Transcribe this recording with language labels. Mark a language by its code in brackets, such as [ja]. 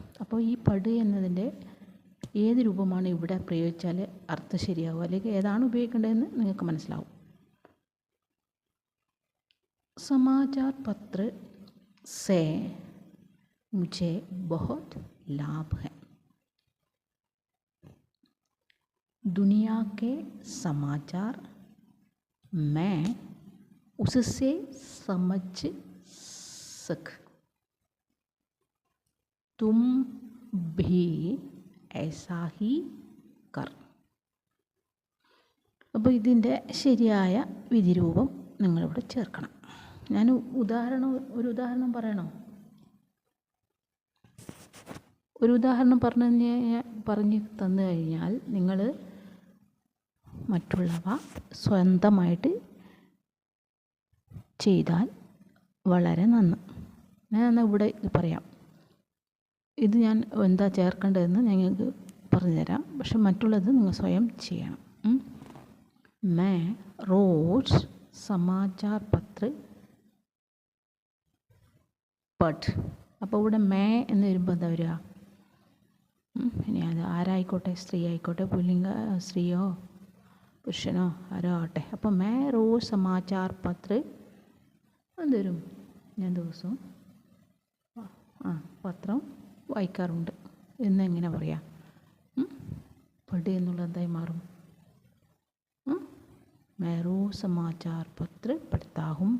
[ml] അപ്പോൾ ഈ പഠ് എന്നതിൻ്റെ ഏത് രൂപമാണ് ഇവിടെ പ്രയോഗിച്ചാൽ അർത്ഥം ശരിയാവും, അല്ലെങ്കിൽ ഏതാണ് ഉപയോഗിക്കേണ്ടതെന്ന് നിങ്ങൾക്ക് മനസ്സിലാവും. [hi] സമാചാർ പത്ര സേ മുझे बहुत लाभ है. दुनिया के समाचार मैं उससे समझ तुम भी ऐसा ही कर. [ml] അപ്പോൾ ഇതിൻ്റെ ശരിയായ വിധിരൂപം നിങ്ങളിവിടെ ചേർക്കണം. ഞാൻ ഒരു ഉദാഹരണം പറയണോ? ഒരു ഉദാഹരണം പറഞ്ഞു തന്നു കഴിഞ്ഞാൽ നിങ്ങൾ മറ്റുള്ളവ സ്വന്തമായിട്ട് ചെയ്താൽ വളരെ നന്ന്. ഞാൻ ഇവിടെ പറയാം. ഇത് ഞാൻ എന്താ ചേർക്കേണ്ടതെന്ന് ഞങ്ങൾക്ക് പറഞ്ഞുതരാം. പക്ഷെ മറ്റുള്ളത് നിങ്ങൾ സ്വയം ചെയ്യണം. [hi] മേ റോസ് സമാചാർ പത്ര പഠ്. [ml] അപ്പോൾ ഇവിടെ മേ എന്ന് വരുമ്പോൾ എന്താ വരിക? ഇനി അത് ആരായിക്കോട്ടെ, സ്ത്രീ ആയിക്കോട്ടെ, പുല്ലിംഗ സ്ത്രീയോ പുരുഷനോ ആരോ ആവട്ടെ. അപ്പോൾ [hi] മേ റോസ് സമാചാർ പത്ര [ml] എന്തുവരും? ഞാൻ ദിവസവും പത്രം വായിക്കാറുണ്ട് എന്നെങ്ങനെ പറയാം? പഠ് എന്നുള്ളത് എന്തായി മാറും? [hi] मैं रोज समाचार पत्र पढ़ता हूँ.